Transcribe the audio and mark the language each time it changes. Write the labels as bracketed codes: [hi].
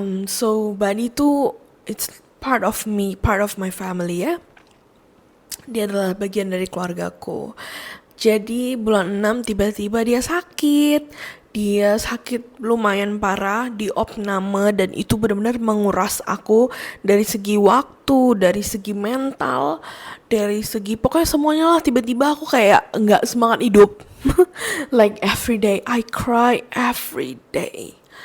[en] So Buddy tuh it's part of me, part of my family ya. [id] Dia adalah bagian dari keluargaku. Jadi bulan 6 tiba-tiba dia sakit. Dia sakit lumayan parah di opname dan itu benar-benar menguras aku dari segi waktu, dari segi mental, dari segi pokoknya semuanya lah. Tiba-tiba aku kayak nggak semangat hidup. [en] Like every day I cry every day.